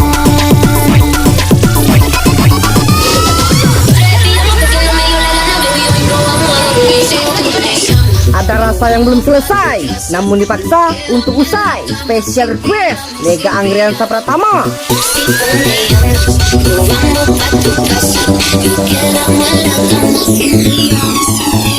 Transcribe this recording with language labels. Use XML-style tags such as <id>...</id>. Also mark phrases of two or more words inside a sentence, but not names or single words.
<id>Ada rasa yang belum selesai, namun dipaksa untuk usai.</id> <en>Special request Lega Angriansa Pratama.</en> <es>Vamos pa' tu casa, yo quiero hablar con</es>